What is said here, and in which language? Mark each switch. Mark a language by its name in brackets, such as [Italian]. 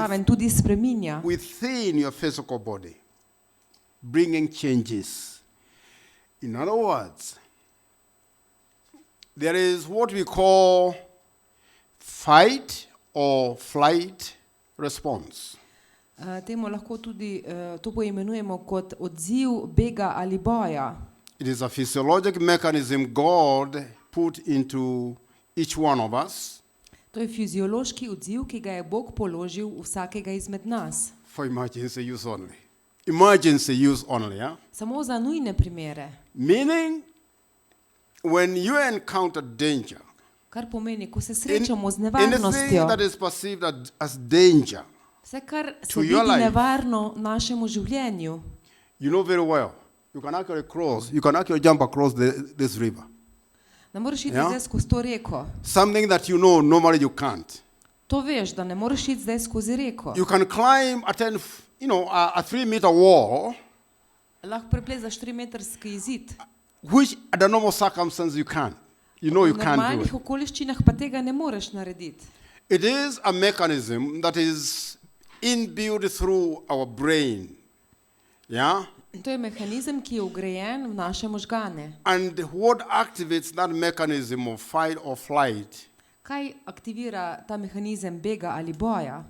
[Slovenian] raven tudi spreminja. [English] Within your physical body, bringing changes. In other words, there is what we call fight or flight response. [Slovenian] Temu lahko tudi to poimenujemo kot odziv bega ali boja. [English] It is a physiological mechanism God put into each one of us [Slovenian] To je fiziološki odziv, ki ga je Bog položil v vsakega izmed nas. [English] for emergency use only. Emergency use only, yeah? [Slovenian] Samo za nujne primere. [English] Meaning, when you encounter danger, [Slovenian] Kar pomeni, ko se srečamo z [English] anything [Slovenian] nevarnostjo, [English] that is perceived as danger, [Slovenian] vse, kar se to vidi [English] your life. [Slovenian] nevarno našemu življenju, [English] you know very well. You can actually jump across this river. [Slovenian] ne moreš iti Ja. zdaj skozi to reko. [English] Something that you know normally you can't. [Slovenian] To veš, da ne moreš iti zdaj skozi reko. [English] You can climb a 3-meter wall, [Slovenian] Lahko preplezaš 3-metrski zid. [English] which under normal circumstances you can't. You know you [Slovenian] V [English] can't do [Slovenian] normalnih okoliščinah pa tega ne moreš narediti. [English] It is a mechanism that is inbuilt through our brain. Yeah? [Slovenian] To je mehanizem, ki je vgrajen v naše možgane. [English] And what activates that mechanism of fight or flight, [Slovenian] Kaj aktivira ta mehanizm bega ali boja?